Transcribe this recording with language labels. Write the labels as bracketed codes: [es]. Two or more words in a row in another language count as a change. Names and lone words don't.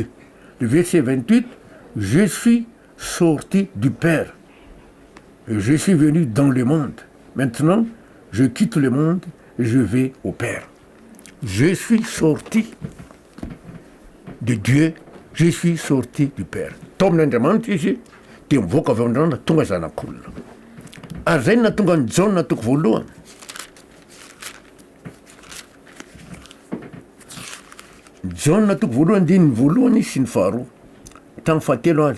[fr] Le verset 28, je suis sorti du Père. Je suis venu dans le monde. Maintenant, je quitte le monde et je vais au Père. Je suis sorti de Dieu, je suis sorti du Père. [mg] Tomin'Andriamanitra izy dia mivoaka avy amin'irana tonga zanak'olona. Ary zay na tonga ny Jaona toko voalohany. Jaona toko voalohany andininy voalohany sy ny faharoa. Tamin'ny fahatelo aza.